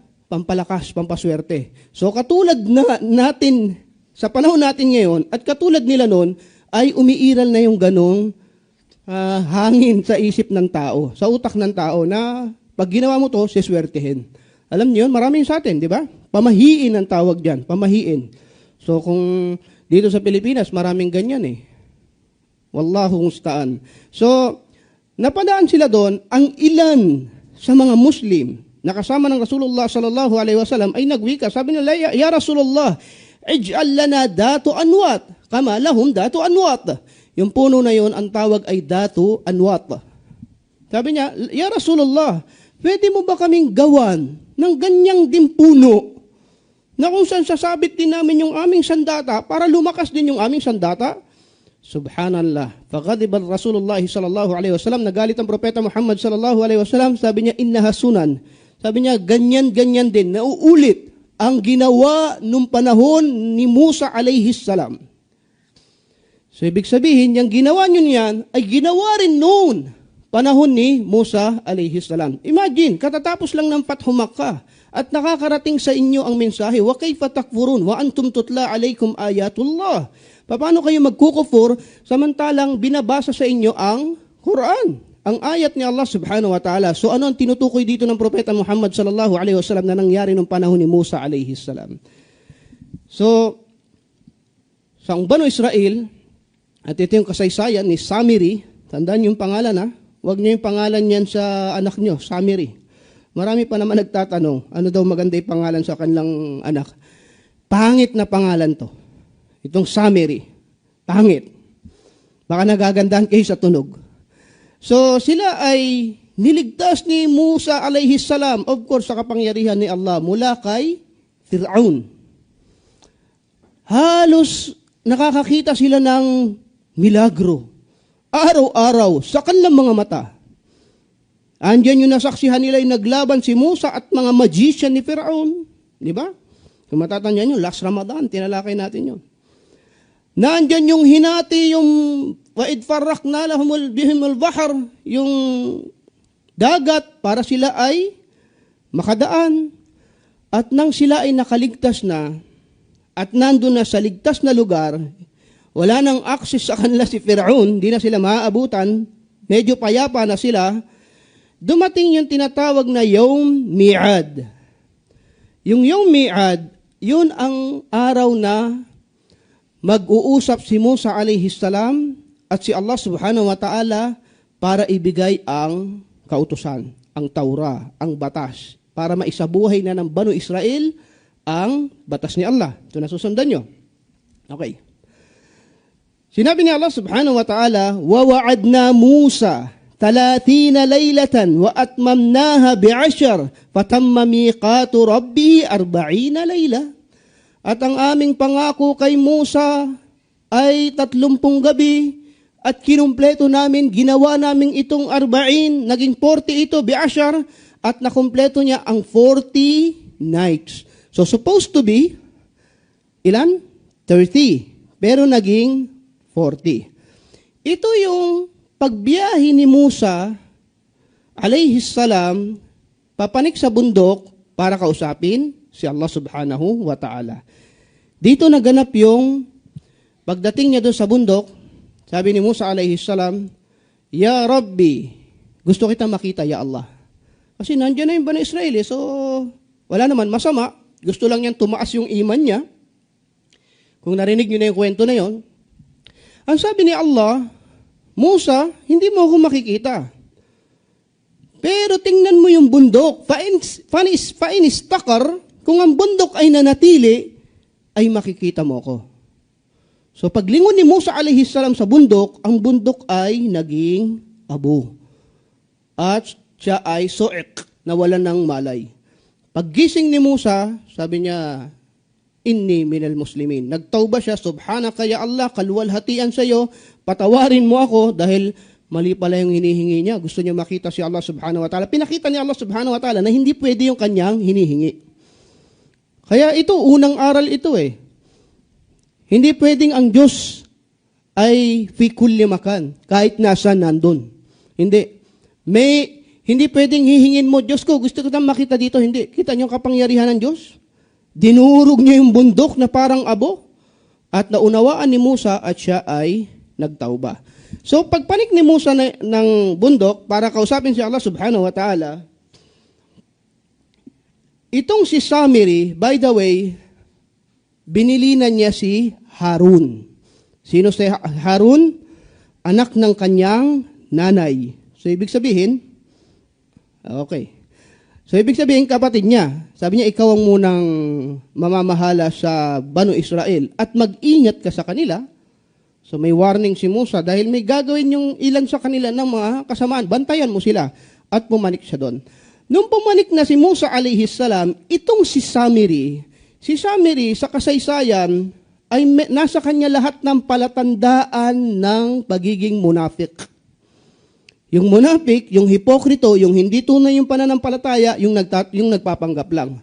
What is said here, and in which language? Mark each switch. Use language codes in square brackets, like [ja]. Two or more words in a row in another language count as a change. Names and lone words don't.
[tl] Pampalakas, pampaswerte. So katulad na natin, sa panahon natin ngayon, at katulad nila noon, ay umiiral na yung ganong hangin sa isip ng tao, sa utak ng tao, na pag ginawa mo to, siswertehin. Alam niyo yun, maraming sa atin, di ba? Pamahiin ang tawag dyan, pamahiin. So kung dito sa Pilipinas, maraming ganyan eh. [ar] والله المستعان. [tl] So, napadaan sila doon, ang ilan sa mga Muslim na kasama ng Rasulullah [ar] صلى الله عليه وسلم [tl] ay nagwika. Sabi nila, [ar] يا رسول الله اجعل لنا ذات أنواط كما لهم ذات أنواط. [tl] Yung puno na yun, ang tawag ay datu anwat. Sabi niya, [ar] يا رسول الله, [tl] pwede mo ba kaming gawan ng ganyang din puno na kung saan sasabit din namin yung aming sandata para lumakas din yung aming sandata? [ar] سبحان الله. فغضب رسول الله صلى الله عليه وسلم, [tl] nagalit ang propeta Muhammad [ar] صلى الله عليه وسلم, [tl] sabi niya, [ar] إنها السنن. [tl] Sabi niya, ganyan-ganyan din, nauulit ang ginawa nung panahon ni Musa [ar] عليه السلام. [tl] So ibig sabihin, yung ginawa nyo niyan ay ginawa rin noon panahon ni Musa [ar] عليه السلام. [tl] Imagine, katatapos lang ng Fathu Makkah at nakakarating sa inyo ang mensahe, [ar] وكيف تكفرون وأنتم تتلى عليكم آيات الله. [tl] Paano kayo magkukufur samantalang binabasa sa inyo ang Quran? ang ayat ni Allah [ar] سبحانه وتعالى. [tl] So ano ang tinutukoy dito ng Propeta Muhammad [ar] صلى الله عليه وسلم [tl] na nangyari nung panahon ni Musa [ar] عليه السلام? [tl] So, sa Banu Israel, at ito yung kasaysayan ni Samiri, tandaan yung pangalan ha, huwag niyo yung pangalan niyan sa anak niyo, Samiri. Marami pa naman nagtatanong, ano daw maganda yung pangalan sa kanilang anak. Pangit na pangalan to. Itong Samiri, pangit. Baka nagagandahan kayo sa tunog. So sila ay niligtas ni Musa [ar] عليه السلام, [en] of course [tl] sa kapangyarihan ni Allah, mula kay Fir'aun. Halos nakakakita sila ng milagro. Araw-araw sa kanilang mga mata. Andiyan yung nasaksihan nila yung naglaban si Musa at mga magician ni Fir'aun. Di ba? Kung matatandaan nyo, last Ramadan, tinalakay natin yun. Nandyan yung hinati, yung [ar] وإذ فرقنا بكم البحر, [tl] yung dagat para sila ay makadaan. At nang sila ay nakaligtas na, at nandun na sa ligtas na lugar, wala nang access sa kanila si Fir'aun, di na sila maaabutan, medyo payapa na sila, dumating yung tinatawag na Yawm Mi'ad. Yung Yawm Mi'ad, yun ang araw na mag-uusap si Musa [ar] عليه السلام [tl] at si Allah [ar] سبحانه وتعالى [tl] para ibigay ang kautusan, ang Taura, ang batas, para maisabuhay na ng Banu Israel ang batas ni Allah. Ito na susundan nyo. Okay. Sinabi ni [ar] Allah سبحانه وتعالى, وَوَعَدْنَا مُوسَى 30 لَيْلَةً وَأَتْمَمْنَاهَا بِعَشْرٍ فَتَمَّ مِيقَاتُ رَبِّهِ 40 لَيْلَةً. [tl] At ang aming pangako kay Musa ay 30 gabi at kinumpleto namin, ginawa namin itong 40, naging 40 ito, bi'ashar, at nakumpleto niya ang 40 nights. So [en] supposed to be, [tl] ilan? 30. Pero naging 40. Ito yung pagbiyahe ni Musa, [ar] عليه السلام, [tl] papanik sa bundok para kausapin si Allah [ar] سبحانه وتعالى. [tl] Dito naganap yung pagdating niya doon sa bundok, sabi ni Musa [ar] عليه السلام يا رب, [tl] gusto kita makita, [ar] يا الله. [tl] Kasi nandiyan na yung Bani Israel, so wala naman masama. Gusto lang yan tumaas yung iman niya. Kung narinig niyo na yung kwento na yon, ang sabi ni Allah, Musa, hindi mo ako makikita. Pero tingnan mo yung bundok. [ar] فإن استقر, [tl] kung ang bundok ay nanatili, ay makikita mo ko. So paglingon ni Musa [ar] عليه السلام [tl] sa bundok, ang bundok ay naging abo. At siya ay so'ek, nawalan ng malay. Paggising ni Musa, sabi niya, [ar] إني من المسلمين. [tl] Nagtauba siya, [ar] سبحانك يا الله, [tl] kaluwalhatian sa iyo, patawarin mo ako dahil mali pala yung hinihingi niya. Gusto niya makita si Allah [ar] سبحانه وتعالى. [tl] Pinakita ni Allah [ar] سبحانه وتعالى [tl] na hindi pwede yung kanyang hinihingi. Kaya ito, unang aral ito eh. Hindi pwedeng ang Diyos ay [ar] في كل مكان, [tl] kahit nasa nandun. Hindi. Hindi pwedeng hihingin mo, Diyos ko, gusto ko makita dito. Hindi. Kita niyo kapangyarihan ng Diyos? Dinurog niya yung bundok na parang abo at naunawaan ni Musa at siya ay nagtauba. So pagpanik ni Musa ng bundok para kausapin si Allah [ar] سبحانه وتعالى, [tl] itong si Samiri, [en] by the way, [tl] binilinan niya si Harun. Sino si Harun? Anak ng kanyang nanay. So ibig sabihin, okay. So, ibig sabihin, kapatid niya, sabi niya, ikaw ang munang mamamahala sa Banu Israel at mag-ingat ka sa kanila. So, may warning si Musa dahil may gagawin yung ilan sa kanila ng mga kasamaan. Bantayan mo sila at pumanik siya doon. Nung pumanik na si Musa [ar] عليه السلام, [tl] itong si Samiri sa kasaysayan ay nasa kanya lahat ng palatandaan ng pagiging munafik. Yung munafik, yung hipokrito, yung hindi tunay yung pananampalataya, yung nagpapanggap lang.